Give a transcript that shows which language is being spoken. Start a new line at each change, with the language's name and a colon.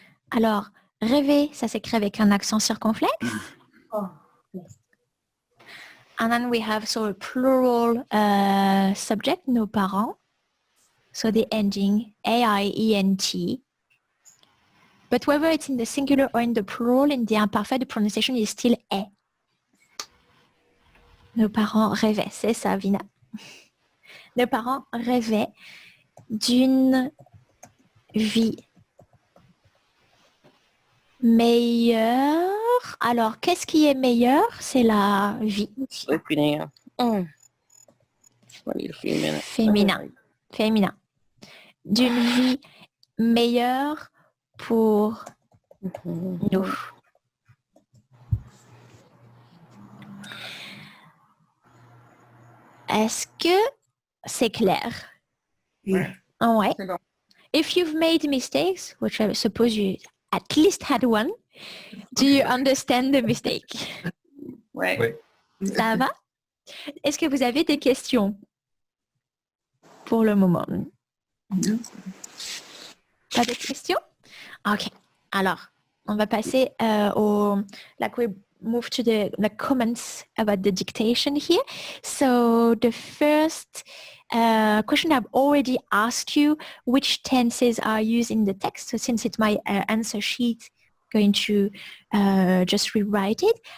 French: Alors, rêver, ça s'écrit avec un accent circonflexe.
English: Oh, yes. And then we have a plural subject,
French: nos parents.
English: So the ending A-I-E-N-T. But whether it's in the singular or in the plural, in the imperfect, the pronunciation is still A.
French: Nos parents rêvaient, c'est ça, Vina. Nos parents rêvaient d'une vie meilleure. Alors, qu'est-ce qui est meilleur? C'est la vie.
English: Sleeping in. I need a few minutes.
French: Féminin. D'une vie meilleure pour nous. Est-ce que c'est clair? Ouais. Ouais. C'est bon.
English: If you've made mistakes, which I suppose you at least had one, do you understand the mistake?
French: Ouais. Ouais. Ça va? Est-ce que vous avez des questions pour le moment? Pas de questions? Ok. Alors, on va passer
English: like we move to the comments about the dictation here. So the first question I've already asked you, which tenses are used in the text? So since it's my answer sheet, going to just rewrite it.